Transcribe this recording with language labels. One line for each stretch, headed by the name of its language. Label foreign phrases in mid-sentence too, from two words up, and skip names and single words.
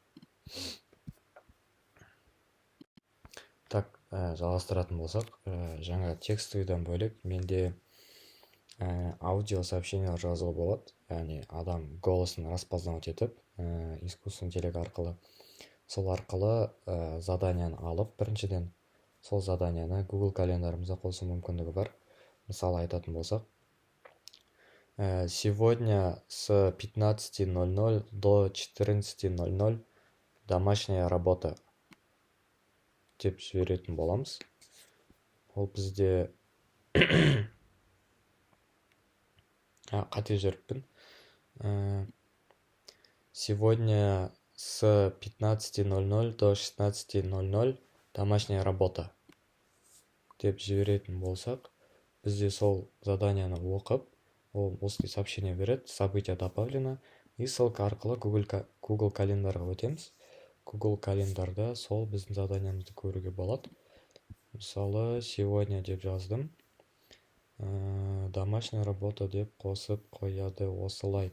Kazakh: Так, жалғастыратын болсақ, жаңа текстовыйдан бөлек менде аудио сообщениялар жазуға болады. Яғни адам голосын распознавать етіп,
Russian: искусственный интеллект
Kazakh: арқылы. Сол арқылы заданияны алып, біріншіден сол заданияны Google календарымызға қосу мүмкіндігі бар. Мысалы айтатын болсақ,
Russian: сегодня с 15:00 до 14:00 домашняя работа
Kazakh: деп жіберетін боламыз. Ол бізде қате жіберіппін.
Russian: Сегодня с 15:00 до 16:00 домашняя работа
Kazakh: деп жіберетін болсақ, бізде сол заданияны оқып, ол осылай сообщение береді,
Russian: событие добавлено, и ссылка
Kazakh: арқылы Google календарьға өтеміз. Google календарда сол біздің заданиямызды көруге болады. Мысалы, сегодня деп жаздым,
Russian: домашняя работа
Kazakh: деп қосып қояды осылай.